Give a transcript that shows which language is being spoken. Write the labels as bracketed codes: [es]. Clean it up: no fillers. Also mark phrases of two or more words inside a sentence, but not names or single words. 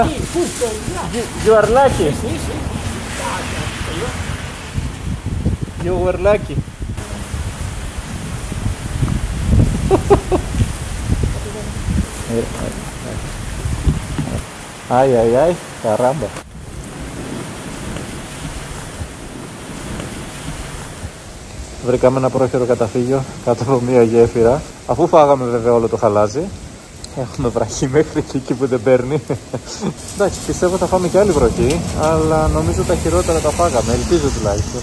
[en] You are lucky. You were lucky. [es] Ay, ay, ay, caramba. [el] Βρήκαμε ένα πρόχειρο καταφύγιο κάτω από μια γέφυρα. Αφού φάγαμε βέβαια όλο το χαλάζι, έχουμε βραχή μέχρι εκεί που δεν παίρνει. Εντάξει, πιστεύω θα φάμε και άλλη βροχή, αλλά νομίζω τα χειρότερα τα φάγαμε, ελπίζω τουλάχιστον.